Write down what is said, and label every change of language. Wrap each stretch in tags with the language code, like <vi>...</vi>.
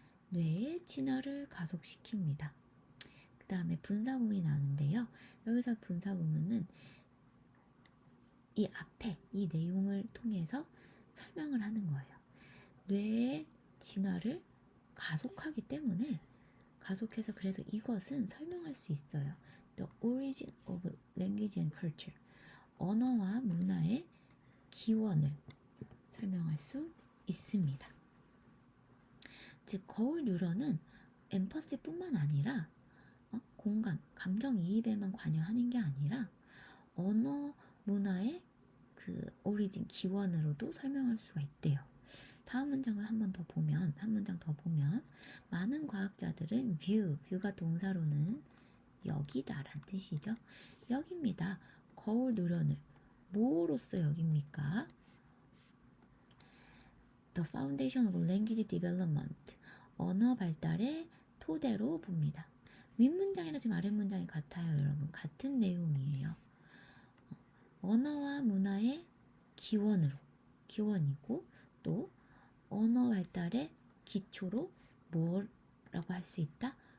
<ko>뇌의 진화를 가속시킵니다. 그 다음에 분사구문이 나오는데요. 여기서 분사구문은 이 앞에 이 내용을 통해서 설명을 하는 거예요. 뇌의 진화를 가속하기 때문에 가속해서 그래서 이것은 설명할 수 있어요.</ko> <en>The origin of language and culture.</en> <ko>언어와 문화의 기원을 설명할 수 있습니다. 즉 거울 뉴런은 엠퍼시뿐만 아니라 공감, 감정이입에만 관여하는 게 아니라 언어, 문화의 그 오리진, 기원으로도 설명할 수가 있대요. 다음 문장을 한 문장 더 보면 많은 과학자들은 view가 동사로는 여기다란 뜻이죠. 여기입니다. 거울 뉴런을 뭐로써 여깁니까?</ko> <en>The foundation of language development.</en> <ko>언어 발달의 토대로 봅니다. 윗문장이랑 지금 아랫문장이 같아요, 여러분. 같은 내용이에요. 언어와 문화의 기원이고 또 언어 발달의 기초로 뭐라고 할 수 있다?</ko>